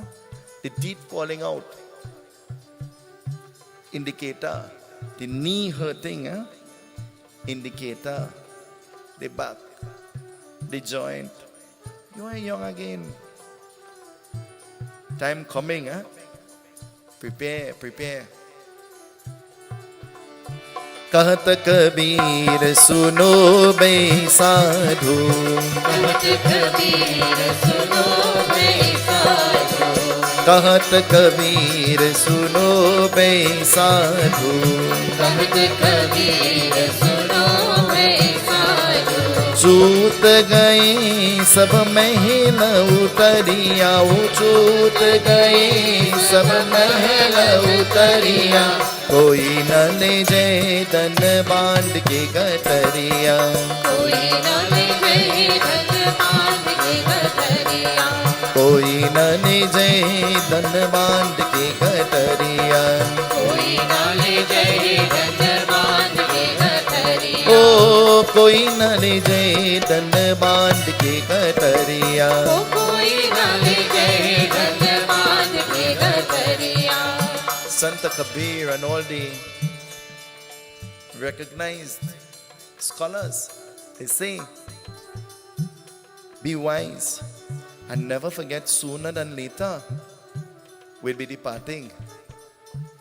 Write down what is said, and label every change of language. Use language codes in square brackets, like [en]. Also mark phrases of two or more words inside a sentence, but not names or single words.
[en] The teeth falling out. Indicator. The knee hurting, huh? Indicator. The back, the joint. You are young again. Time coming, huh? Prepare, prepare. [hi] कहत कबीर सुनो बे साधु, कहत कबीर सुनो बे साधु, कहत कबीर सुनो बे साधु, कहत कबीर सुनो बे साधु. चूत गए सब महल उतरिया, चूत गए सब महल उतरिया, कोई न ले जाए धन बांध के गटरिया, कोई न ले जाए धन बांध के गटरिया, कोई न ले जाए धन बांध के गटरिया, कोई न ले जाए धन बांध के गटरिया. ओ कोई न ले जाए धन बांध के गटरिया, ओ कोई न ले जाए धन बांध के गटरिया. [en] Sant Kabir and all the recognized scholars, they say, be wise and never forget, sooner than later we'll be departing.